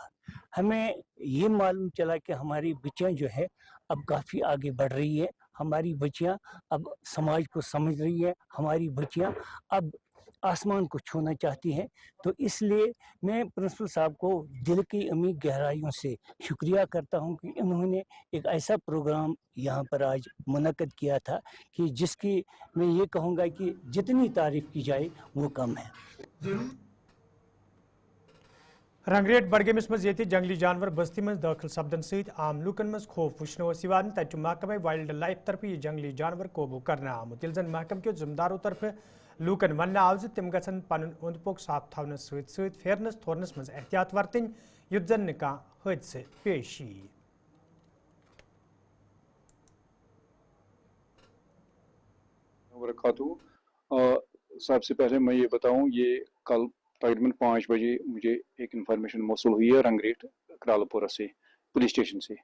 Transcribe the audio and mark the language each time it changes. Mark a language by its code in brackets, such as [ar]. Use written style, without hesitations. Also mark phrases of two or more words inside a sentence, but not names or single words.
[ur] ہمیں یہ معلوم چلا کہ ہماری بچیاں جو ہے اب کافی آگے بڑھ رہی ہے, ہماری بچیاں اب سماج کو سمجھ رہی ہے, ہماری بچیاں اب آسمان کو چھونا چاہتی ہیں. تو اس لیے میں پرنسپل صاحب کو دل کی امی گہرائیوں سے شکریہ کرتا ہوں کہ انہوں نے ایک ایسا پروگرام یہاں پر آج منعقد کیا تھا کہ جس کی میں یہ کہوں گا کہ جتنی تعریف کی جائے وہ کم ہے. [ks] رنگریٹ بڈگامس مز یہ جنگلی جانور بستی مز داخل سپدن ست عام لوکن مز خوف وچھن تت محکمہ [en] wild life [ks] طرف یہ جنگلی جانور قوبو کرنا آمت, یل زن محکمہ کے ذمہ داروں طرف لوکن ون آو تم گھن پن اوند پوک صاف تھونس ست پھیرنس تھورنس مز احتیاط ورتن یت زن نہ حادثہ پیش یی. [ur] سب سے پہلے میں یہ بتاؤں, یہ کل تقریباً 5 بجے مجھے ایک انفارمیشن موصول ہوئی ہے رنگریٹ کرالپورہ سے [en] police station [ur] سے.